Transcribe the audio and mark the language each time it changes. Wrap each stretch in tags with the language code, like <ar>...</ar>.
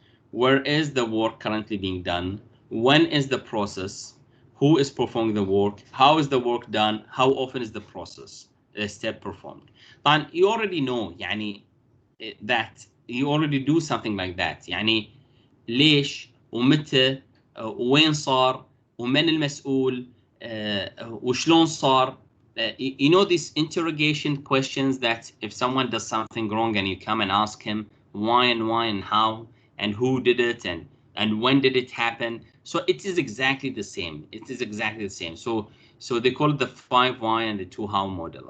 <en>Where is the work currently being done? When is the process? Who is performing the work? How is the work done? How often is the process, the step performed? And you already know that you already do something like that.</en> <ar>ليش ومتى وين صار ومن المسؤول وشلون صار.</ar> <en>You know these interrogation questions that if someone does something wrong and you come and ask him why and how and who did it and when did it happen. So it is exactly the same. It is exactly the same. So they call it the 5 why and the 2 how model.</en>